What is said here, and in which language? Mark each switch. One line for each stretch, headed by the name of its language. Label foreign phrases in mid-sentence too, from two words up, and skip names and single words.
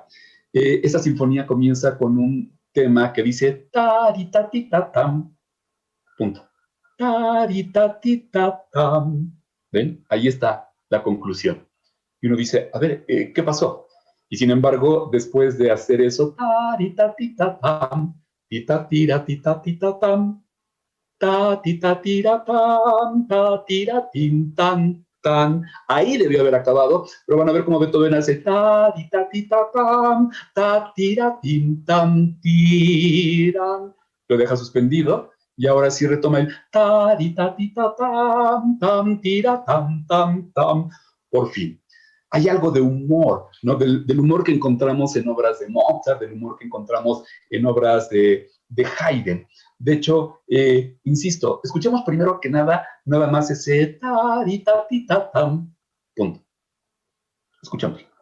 Spanish: Esta sinfonía comienza con un tema que dice taritatitam, punto. Taritatitam. ¿Ven? Ahí está la conclusión. Y uno dice, a ver, ¿qué pasó? Y sin embargo, después de hacer eso, taritatitam, titatiratitatitam, tatitatiratam, tatiratintan, tan. Ahí debió haber acabado, pero van a ver cómo Beethoven hace tatitatitam, tatiratintan, tiran. Lo deja suspendido y ahora sí retoma el taritatitam, tam, tiratam, tam, tam. Por fin. Hay algo de humor, ¿no? Del humor que encontramos en obras de Mozart, del humor que encontramos en obras de Haydn. De hecho, insisto, escuchemos primero que nada más ese taritatitam. Punto. Escuchamos.